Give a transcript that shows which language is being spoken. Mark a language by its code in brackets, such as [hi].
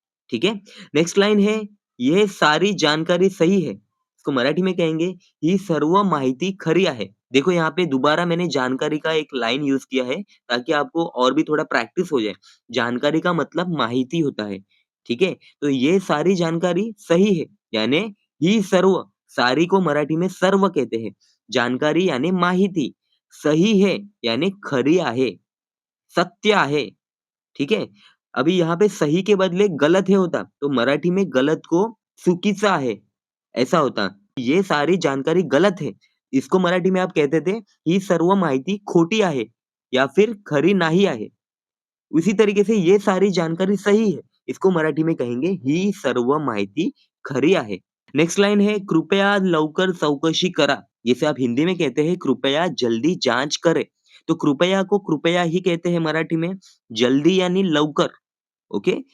[hi] ठीक है, next line है, यह सारी जानकारी सही है, इसको मराठी में कहेंगे [mr] ही सर्व माहिती खरी आहे। [hi] देखो यहाँ पे दोबारा मैंने जानकारी का एक लाइन यूज किया है, ताकि आपको और भी थोड़ा प्रैक्टिस हो जाए। जानकारी का मतलब माहिती होता है। ठीक है, तो ये सारी जानकारी सही है यानी [mr] ही सर्व, [hi] सारी को मराठी में सर्व कहते हैं। जानकारी यानी माहिती, सही है यानी [mr] खरी आहे, सत्य आहे। [hi] ठीक है, अभी यहाँ पे सही के बदले गलत है होता, तो मराठी में गलत को [mr] चुकीचा आहे [hi] ऐसा होता। ये सारी जानकारी गलत है, इसको मराठी में आप कहते थे [mr] ही सर्व माहिती खोटी आहे [hi] या फिर [mr] खरी नाही आहे। [hi] उसी तरीके से ये सारी जानकारी सही है, इसको मराठी में कहेंगे [mr] ही सर्व माहिती खरी आहे। [hi] नेक्स्ट लाइन है, [mr] कृपया लवकर चौकशी करा, [hi] जिसे आप हिंदी में कहते हैं कृपया जल्दी जांच करें। तो कृपया को कृपया ही कहते हैं मराठी में, जल्दी यानी लवकर, ओके।